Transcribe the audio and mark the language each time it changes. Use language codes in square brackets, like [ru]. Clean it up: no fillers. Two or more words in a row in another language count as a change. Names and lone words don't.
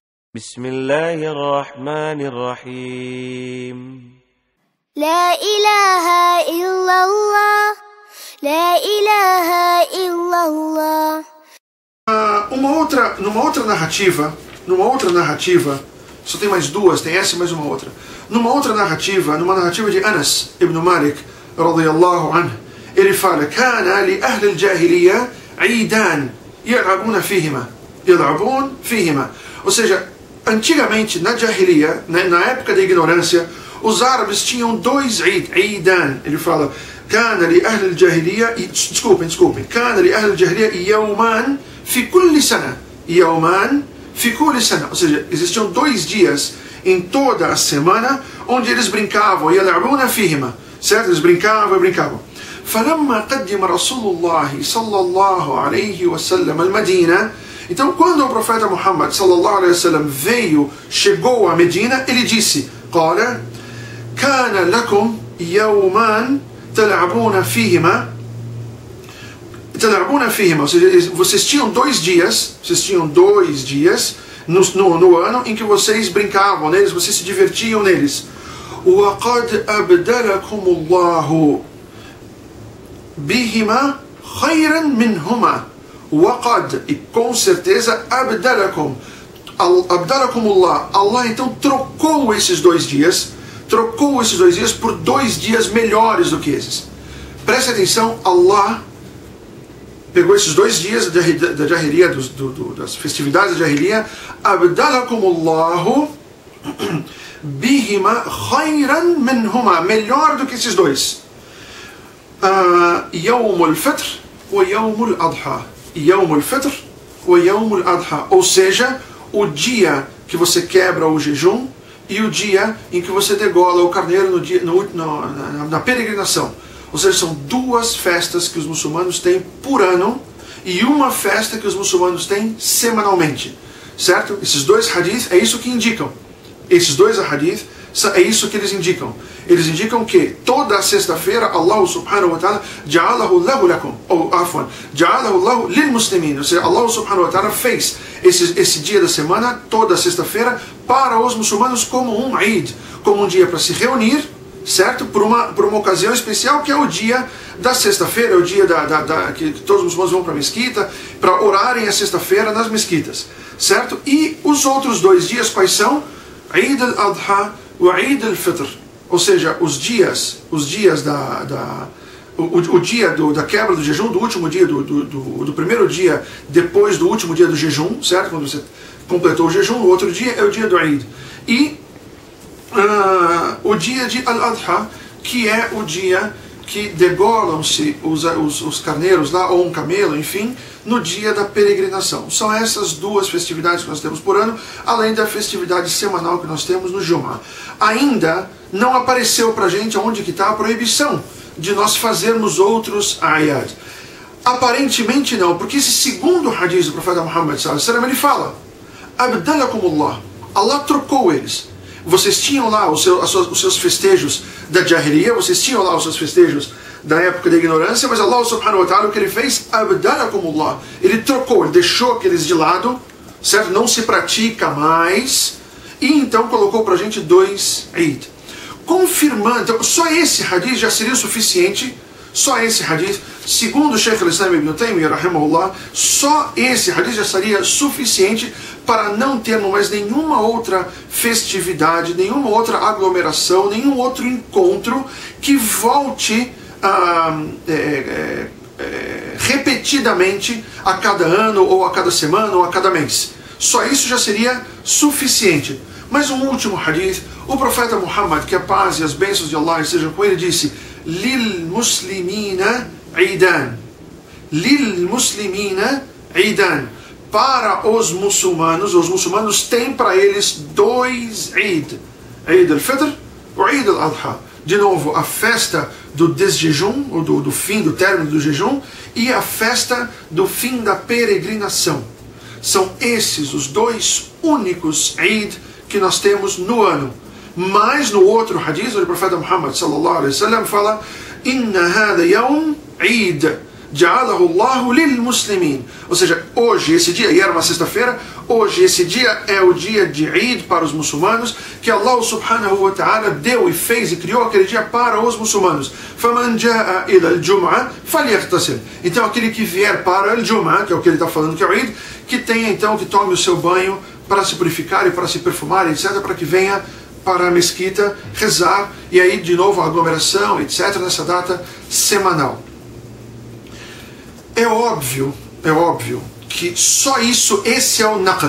[ar] بسم الله الرحمن الرحيم لا إله إلا الله لا إله إلا الله. [pt] Numa outra narrativa, só tem mais duas, tem essa e mais uma outra. Numa narrativa de Anas ibn Malik, [ar] رضي الله عنه, [pt] ele fala: [ar] كان لأهل الجاهلية عيدان يلعبون فيهما. [pt] Ou seja, antigamente na Jahiliya, na época da ignorância, os árabes tinham dois Eidan. Ele fala: [ar] كان لأهل الجاهلية كان لأهل الجاهلية يومان في كل سنة. [pt] Ou seja, existiam 2 dias em toda a semana onde eles brincavam, [ar] يلعبون فيهما, [pt] certo? Eles brincavam. [ar] فلما قدم رسول الله صلى الله عليه وسلم المدينة. [pt] Então, quando o profeta Muhammad [ar] صلى الله عليه وسلم [pt] chegou a Medina, ele disse: [ar] قال كان لكم يومان تلعبون فيهما. [pt] Ou seja, vocês tinham 2 dias, no ano em que vocês brincavam neles, vocês se divertiam neles. [ar] وقد أبدلكم الله بهما خيرا منهما. وقد, [pt] e com certeza, [ar] أبدلكم الله. [pt] Allah então trocou esses 2 dias por 2 dias melhores do que esses. Preste atenção, Allah pegou esses 2 dias da Jahiliya, das festividades da Jahiliya, [ar] أبدلكم الله بهما خيرا منهما, [pt] melhor do que esses 2. [ar] يوم الفطر ويوم الأضحى. يوم الفطر ويوم الأضحى, [pt] ou seja, o dia que você quebra o jejum e o dia em que você degola o carneiro na peregrinação. Ou seja, são 2 festas que os muçulmanos têm por ano e uma festa que os muçulmanos têm semanalmente, certo? Esses 2 hadith é isso que indicam. Esses 2 hadith é isso que eles indicam. Eles indicam que toda a sexta-feira Allah [ar] سبحانه وتعالى جعله له لكم, [pt] ou afwan, [ar] جعله له للمسلمين. [pt] Ou seja, Allah [ar] سبحانه وتعالى [pt] fez esse dia da semana, toda a sexta-feira, para os muçulmanos como um Eid, como um dia para se reunir, certo? Por uma ocasião especial, que é o dia da sexta-feira, é o dia que todos os muçulmanos vão para a mesquita, para orarem a sexta-feira nas mesquitas, certo? E os outros 2 dias quais são? Eid al-Adha e Eid al-Fitr. Ou seja, o dia da quebra do jejum, do último dia, do primeiro dia depois do último dia do jejum, certo? Quando você completou o jejum, o outro dia é o dia do Eid. E o dia de Al-Adha, que é o dia que degolam-se os carneiros lá, ou um camelo, enfim, no dia da peregrinação. São essas 2 festividades que nós temos por ano, além da festividade semanal que nós temos no Jum'ah. Ainda não apareceu pra gente onde que está a proibição de nós fazermos outros ayat. Aparentemente não, porque esse segundo hadith do profeta Muhammad [ar] صلى الله عليه وسلم, [pt] ele fala: abdalakumullah, Allah trocou eles. Vocês tinham lá os seus festejos da Jahiliya, vocês tinham lá os seus festejos da época da ignorância, mas Allah [ar] سبحانه وتعالى, [pt] o que ele fez? Abdalakumullah. Ele trocou, ele deixou aqueles de lado, certo? Não se pratica mais, e então colocou pra gente 2 Eid. Confirmando, então, só esse hadith já seria o suficiente, segundo o Sheikh al-Islam ibn Taymiyyah, rahimahullah, só esse hadith já seria suficiente para não termos mais nenhuma outra festividade, nenhuma outra aglomeração, nenhum outro encontro que volte repetidamente a cada ano, ou a cada semana, ou a cada mês. Só isso já seria suficiente. Mas um último hadith, o profeta Muhammad, que a paz e as bênçãos de Allah estejam com ele, disse: [ar] للمسلمين عيدان. للمسلمين عيدان. [pt] Para os muçulmanos têm para eles 2 Eid. Eid al-Fitr e Eid al-Adha. De novo, a festa do desjejum, ou do fim, do término do jejum, e a festa do fim da peregrinação. São esses os 2 únicos Eid que nós temos no ano. Mas no outro hadith, o profeta Muhammad [ar] صلى الله عليه وسلم [pt] fala: [ar] إن هذا يوم عيد جعله الله للمسلمين. [pt] Ou seja, hoje, esse dia, e era uma sexta-feira, hoje, esse dia é o dia de Eid para os muçulmanos, que Allah [ar] سبحانه وتعالى [pt] deu e fez e criou aquele dia para os muçulmanos. [ar] فَمَنْ جَاءَ إِلَى الْجُمْعَةِ فَلْيَغْتَسِلْ. [pt] Então, aquele que vier para o Jum'ah, que é o que ele está falando que é o Eid, que tenha então, que tome o seu banho para se purificar e para se perfumar, etc., para que venha para a mesquita rezar, e aí de novo a aglomeração, etc., nessa data semanal. É óbvio que só isso, esse é o naql.